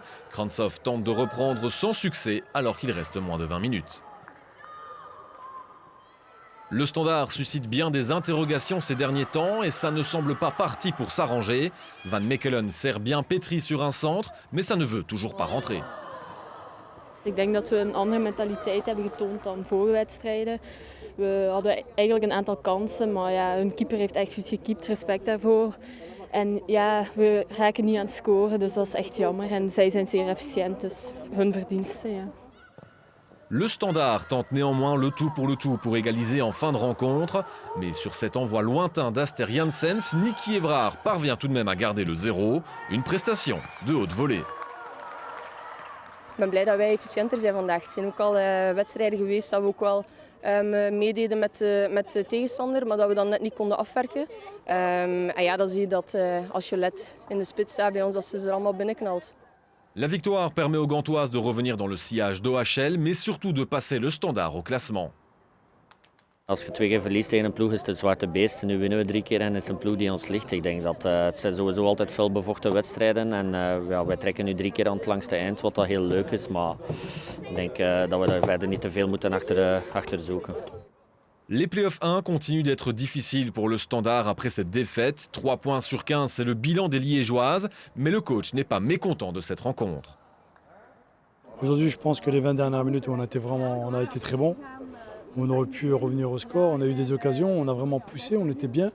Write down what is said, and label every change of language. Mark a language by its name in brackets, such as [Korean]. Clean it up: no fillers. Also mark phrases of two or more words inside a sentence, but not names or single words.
[French] Krantzov tente de reprendre sans succès alors qu'il reste moins de 20 minutes. Le Standard suscite bien des interrogations ces derniers temps et ça ne semble pas parti pour s'arranger. Van Mechelen sert bien Petri sur un centre, mais ça ne veut toujours pas rentrer. [Dutch] Ik denk dat we een andere mentaliteit hebben getoond dan vorige wedstrijden. We hadden eigenlijk een aantal kansen, maar ja, hun keeper heeft echt goed gekiept, respect daarvoor. En ja, we raken niet aan het scoren, dus dat is echt jammer. En zij zijn zeer efficiënt, dus hun verdienste. Ja. [French] Le Standard tente néanmoins le tout pour égaliser en fin de rencontre. Mais sur cet envoi lointain d'Aster Janssens, Nicky Évrard parvient tout de même à garder le 0. Une prestation de haute volée. [Dutch] Ik ben blij dat wij efficiënter zijn vandaag. Er zijn ook al wedstrijden geweest dat we ook wel meededen met de tegenstander, maar dat we dan net niet konden afwerken. En ja, dan zie je dat als Jolette in de spits staat bij ons, dat ze er allemaal binnenknalt. [French] La victoire permet aux Gantoises de revenir dans le sillage d'OHL, mais surtout de passer le Standard au classement. [Dutch] Als je 2 keer verliest tegen een ploeg is het een zwarte beest. Nu winnen we 3 keer en het is een ploeg die ons ligt. Ik denk dat het zijn sowieso altijd veel bevochten wedstrijden. En ja, wij trekken nu 3 keer aan het langste eind, wat dat heel leuk is. Maar ik denk dat we daar verder niet te veel moeten achter zoeken. [French] Les playoffs 1 continuent d'être difficiles pour le Standard après cette défaite. 3 points sur 15, c'est le bilan des Liégeoises. Mais le coach n'est pas mécontent de cette rencontre. Aujourd'hui, je pense que les 20 dernières minutes, on a été très bon. On aurait pu revenir au score, on a eu des occasions, on a vraiment poussé, on était bien.